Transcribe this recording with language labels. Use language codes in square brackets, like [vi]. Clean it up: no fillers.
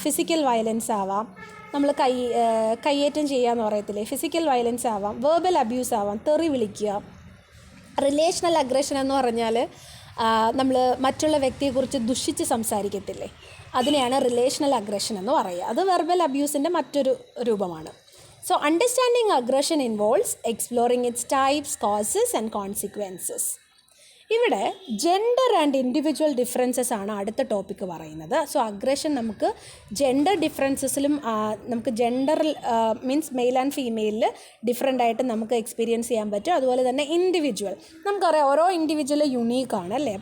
[ml] Physical violence ആവാം, നമ്മൾ കയ്യേറ്റം ചെയ്യുക എന്ന് പറയത്തില്ലേ, ഫിസിക്കൽ വയലൻസ് ആവാം, വെർബൽ അബ്യൂസ് ആവാം, തെറി വിളിക്കുക. റിലേഷണൽ അഗ്രഷൻ എന്ന് പറഞ്ഞാൽ നമ്മൾ മറ്റുള്ള വ്യക്തിയെക്കുറിച്ച് ദുഷിച്ച് സംസാരിക്കത്തില്ലേ, അതിനെയാണ് റിലേഷണൽ അഗ്രഷൻ എന്ന് പറയുക. അത് വെർബൽ അബ്യൂസിൻ്റെ മറ്റൊരു രൂപമാണ്. [en] So understanding aggression involves exploring its types, causes and consequences. [ml] ഇവിടെ ജെൻഡർ ആൻഡ് ഇൻഡിവിജ്വൽ ഡിഫറൻസസ് ആണ് അടുത്ത ടോപ്പിക്ക് പറയുന്നത്. സോ അഗ്രഷൻ നമുക്ക് ജെൻഡർ ഡിഫറൻസസിലും, നമുക്ക് ജെൻഡറിൽ മീൻസ് മെയിൽ ആൻഡ് ഫീമെയിലിൽ ഡിഫറെൻ്റ് ആയിട്ട് നമുക്ക് എക്സ്പീരിയൻസ് ചെയ്യാൻ പറ്റും. അതുപോലെ തന്നെ ഇൻഡിവിജ്വൽ, നമുക്കറിയാം ഓരോ ഇൻഡിവിജ്വൽ യുണീക്കാണ് അല്ലേ.